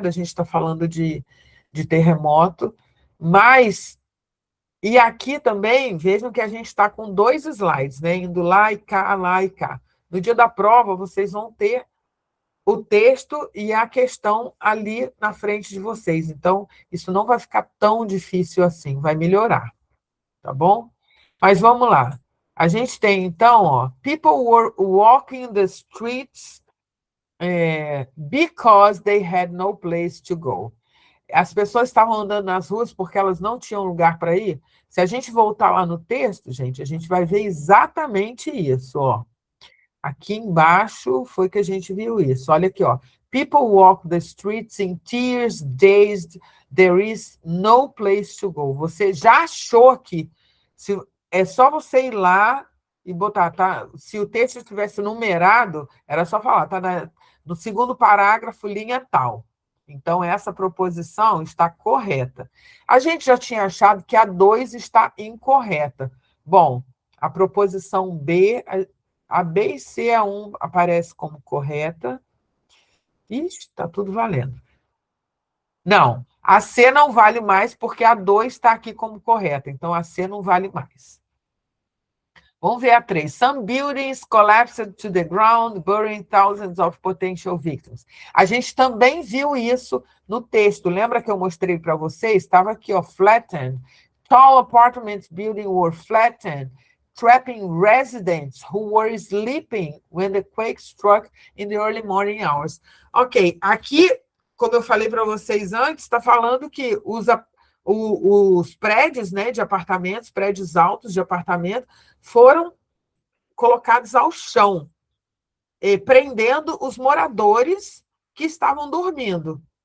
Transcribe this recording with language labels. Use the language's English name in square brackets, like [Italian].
[Portuguese] Da gente está falando de terremoto, mas e aqui também vejam que a gente está com 2 slides, né? Indo lá e cá, lá e cá. No dia da prova, vocês vão ter o texto e a questão ali na frente de vocês. Então, isso não vai ficar tão difícil assim, vai melhorar, tá bom? Mas vamos lá. A gente tem, então, ó, [English] people were walking the streets because they had no place to go. [Portuguese] As pessoas estavam andando nas ruas porque elas não tinham lugar para ir. Se a gente voltar lá no texto, gente, a gente vai ver exatamente isso, ó. Aqui embaixo foi que a gente viu isso. Olha aqui, ó. [English] People walk the streets in tears, dazed. There is no place to go. [Portuguese] Você já achou que é só você ir lá e botar, tá? Se o texto estivesse numerado, era só falar, tá no segundo parágrafo, linha tal. Então, essa proposição está correta. A gente já tinha achado que a 2 está incorreta. Bom, a proposição B, a B e C, a 1 aparece como correta. Ixi, está tudo valendo. Não, a C não vale mais porque a 2 está aqui como correta. Então, a C não vale mais. Vamos ver a 3. [English] Some buildings collapsed to the ground, burying thousands of potential victims. [Portuguese] A gente também viu isso no texto. Lembra que eu mostrei para vocês? Estava aqui, ó, flattened. [English] Tall apartments building were flattened, trapping residents who were sleeping when the quake struck in the early morning hours. [Portuguese] Ok, aqui, como eu falei para vocês antes, está falando que os prédios, né, de apartamentos, prédios altos de apartamento, foram colocados ao chão, prendendo os moradores que estavam dormindo.